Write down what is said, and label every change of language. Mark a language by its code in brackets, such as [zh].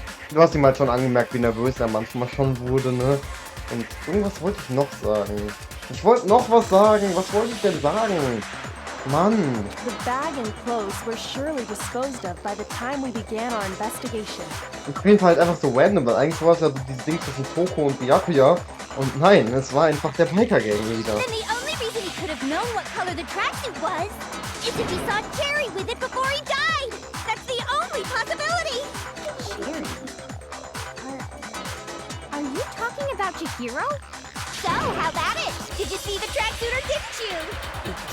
[de] Du hast ihm halt schon angemerkt, wie nervös er manchmal schon wurde, ne? Und irgendwas wollte ich noch sagen. Ich wollte noch was sagen. Was wollte ich denn sagen? Mann. [en] The bag and clothes were surely disposed of by the time we began our investigation. [de] Ich finde halt einfach so random, weil eigentlich war es ja so dieses Ding zwischen Toko und Byakuya. Und nein, es war einfach der Biker-Gang wieder. [en] Then the only reason he could have known what color the tracksuit was is if he saw Cherry with it before he died. That's the only possibility. Cherry? Are you talking about Chihiro? So, how about it? Did you see the tracksuit or didn't you?